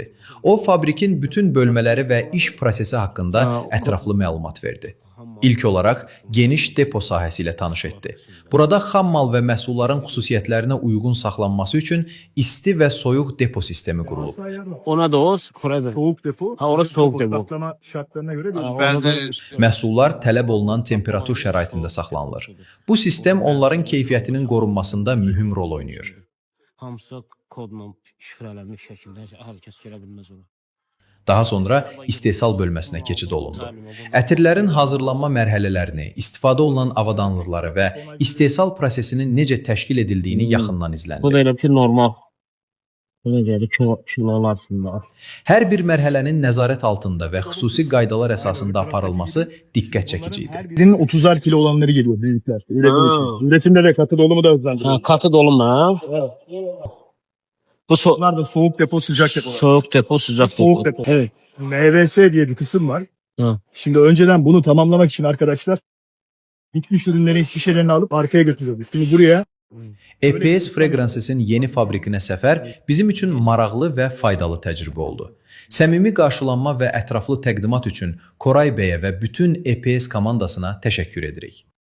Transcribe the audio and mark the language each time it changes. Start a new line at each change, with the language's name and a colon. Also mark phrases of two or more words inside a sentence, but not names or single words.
Azerbaijani: O, fabrikin bütün bölmələri və iş prosesi haqqında ətraflı məlumat verdi. İlk olaraq geniş depo sahəsi ilə tanış etdi. Burada xam mal və məhsulların xüsusiyyətlərinə uyğun saxlanması üçün isti və soyuq depo sistemi qurulub. Ona da o, Koray bəy.
Turkish: Soğuk depo. Ha, orası soğuk depo. Saklama şartlarına göre bir
Azerbaijani: Məhsullar tələb olunan temperatur şəraitində saxlanılır. Bu sistem onların keyfiyyətinin qorunmasında mühüm rol oynayır. Hamısı kodla şifrələnmiş şəkildə hər kəs girə bilməz ona. Daha sonra istehsal bölməsinə keçid olundu. Ətirlərin hazırlanma mərhələlərini, istifadə olunan avadanlıqları və istehsal prosesinin necə təşkil edildiyini yaxından Bu izləndi. da elə ki, normal. Bu da gəlir kilolar üstündə. Hər bir mərhələnin nəzarət altında və xüsusi qaydalar əsasında aparılması diqqət çəkici idi.
Turkish: her birinin 30'ar kilo olanları geliyor büyükler. Üretim için. Üretimde de katı dolumu da hızlandırıyor. Katı dolum ha. Bu Bunlar da soğuk depo, sıcak depo. soğuk depo, sıcak Soğuk depo. depo. Evet. MVS diye bir kısım var. Ha. Şimdi önceden bunu tamamlamak için arkadaşlar bitmiş ürünlerin şişelerini alıp arkaya götürüyoruz. Şimdi buraya
Azerbaijani: EPS Fragrancesin yeni fabrikinə səfər bizim üçün maraqlı və faydalı təcrübə oldu. Səmimi qarşılanma və ətraflı təqdimat üçün Koray bəyə və bütün EPS komandasına təşəkkür edirik.